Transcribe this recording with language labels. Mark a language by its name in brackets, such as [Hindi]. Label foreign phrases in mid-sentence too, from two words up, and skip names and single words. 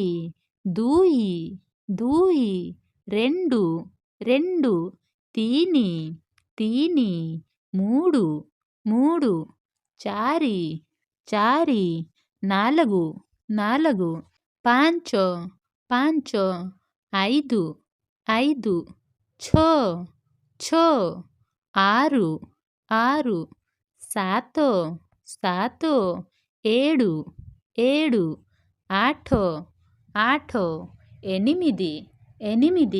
[Odia] ଦୁଇ ଦୁଇ [Telugu] రెండు రెండు। [Odia] ତିନି ତିନି [Telugu] మూడు మూడు। [Odia] ଚାରି ଚାରି [Telugu] నాలుగు నాలుగు। [Odia] ପାଞ୍ଚ ପାଞ୍ଚ [Telugu] ఐదు ఐదు। [Odia] ଛ ଛ [Telugu] ఆరు ఆరు। [Odia] ସାତ ସାତ [Telugu] ఏడు ఏడు। [Odia] ଆଠ ଆଠ [Telugu] ఎనిమిది ఎనిమిది।